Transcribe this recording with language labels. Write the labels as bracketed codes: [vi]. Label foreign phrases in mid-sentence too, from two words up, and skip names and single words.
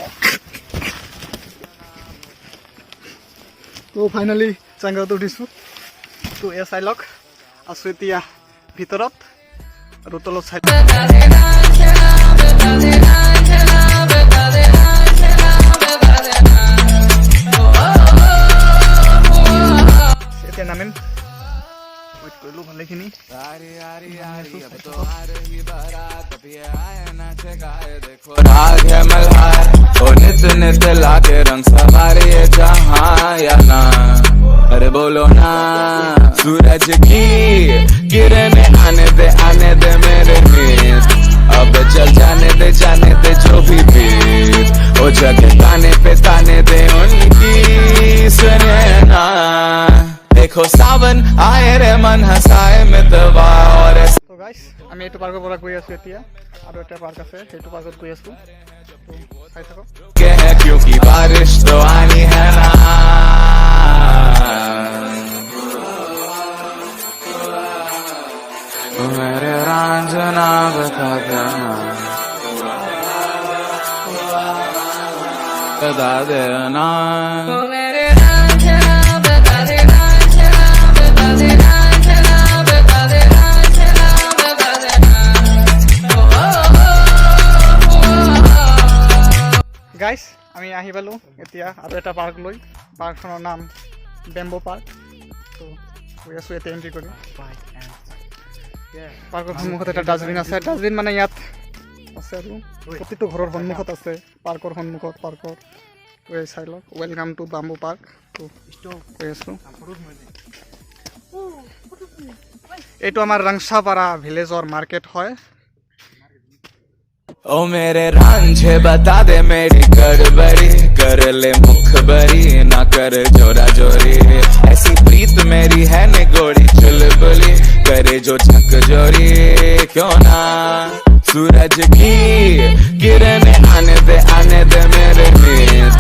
[as] তো ফাইনেলি চাংঘৰত উঠিছোঁ তো এয়া চাই লওক আছোঁ এতিয়া ভিতৰত আৰু তলত চাই এতিয়া নামিম ৱেইট কৰিলোঁ ভালেখিনি [hi] राग है मल्हार ओ नित नित लाके रंग सवारी है जहाँ या ना अरे बोलो ना सूरज की किरणें आने दे मेरे मीत अब चल जाने दे जो भी बीत ओ जगह ताने दे उनकी सुने ना देखो सावन आए रे मन हंसाए मितवा और [as] তো গাইস আমি এইটো পাৰ্কৰ পৰা গৈ আছোঁ এতিয়া আৰু এটা পাৰ্ক আছে সেইটো পাৰ্কত গৈ আছোঁ তো চাই থাকক [hi] के है क्योंकि बारिश तो आनी है ना मेरे रांझना बता देना बता देना [as] গাইস আমি আহি পালোঁ এতিয়া আৰু এটা পাৰ্ক লৈ পাৰ্কখনৰ নাম বেম্বো পাৰ্ক তো গৈ আছোঁ এতিয়া এণ্ট্ৰি কৰি পাৰ্কৰ সন্মুখত এটা ডাষ্টবিন আছে ডাষ্টবিন মানে ইয়াত আছে আৰু প্ৰতিটো ঘৰৰ সন্মুখত আছে পাৰ্কৰ সন্মুখত পাৰ্কৰ তো এই চাই লওক [en] welcome to [as] বাম্বো পাৰ্ক তো গৈ আছোঁ এইটো আমাৰ ৰাংচাপাৰা ভিলেজৰ মাৰ্কেট হয় [hi] ओ मेरे रांझे बता दे मेरी गड़बड़ी कर ले मुखबरी ना कर जोरा जोरी ऐसी प्रीत मेरी है निगोड़ी चुलबुली करे जो झक जोरी क्यों ना सूरज की किरणें आने दे मेरे मीत